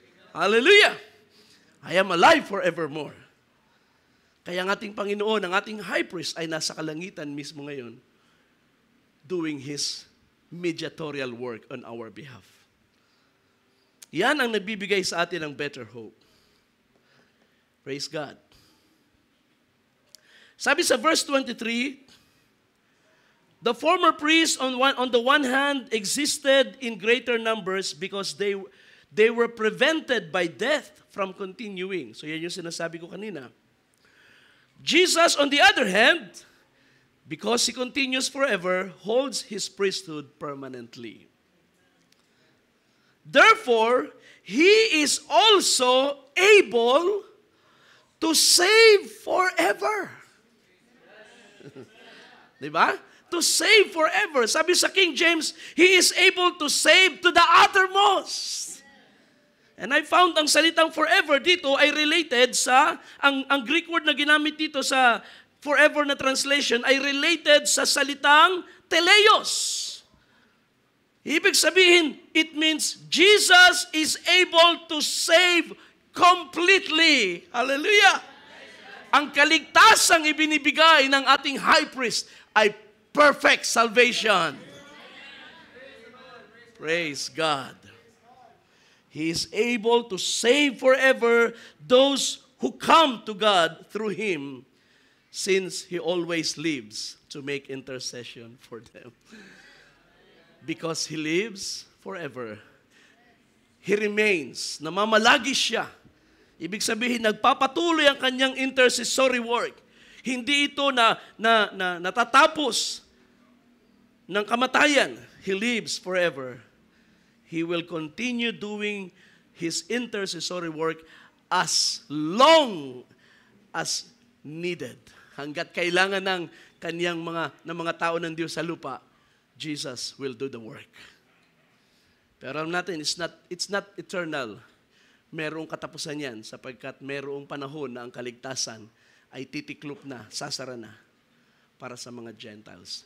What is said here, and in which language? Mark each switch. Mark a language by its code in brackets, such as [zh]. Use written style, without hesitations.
[tl] Hallelujah! [en] I am alive forevermore. [tl] Kaya ang ating Panginoon, ang ating high priest ay nasa kalangitan mismo ngayon [en] doing His mediatorial work on our behalf. [tl] Yan ang nagbibigay sa atin ng better hope. [en] Praise God. Sabi sa verse 23, the former priests on the one hand existed in greater numbers because they were prevented by death from continuing. [tl] So yan yung sinasabi ko kanina. [en] Jesus, on the other hand, because He continues forever, holds His priesthood permanently. Therefore, He is also able to save forever. Diba? To save forever. [tl] Sabi sa King James, [en] He is able to save to the uttermost. And I found [tl] ang salitang forever dito ay related sa, ang Greek word na ginamit dito sa forever na translation ay related sa salitang teleos. [en] Ibig sabihin, it means Jesus is able to save completely. Hallelujah! [tl] Ang kaligtasang ibinibigay ng ating high priest ay perfect salvation. [en] Praise God. He is able to save forever those who come to God through Him, since He always lives to make intercession for them. Because He lives forever. [tl] He remains. Namamalagi siya. Ibig sabihin, nagpapatuloy ang kanyang intercessory work. Hindi ito na natatapos ng kamatayan. [en] He lives forever. He will continue doing His intercessory work as long as needed. [tl] Hanggat kailangan ng kanyang mga tao ng Diyos sa lupa, [en] Jesus will do the work. [tl] Pero alam natin, [en] it's not eternal. [tl] Merong katapusan yan sapagkat merong panahon na ang kaligtasan ay titiklop na, sasara na para sa mga Gentiles.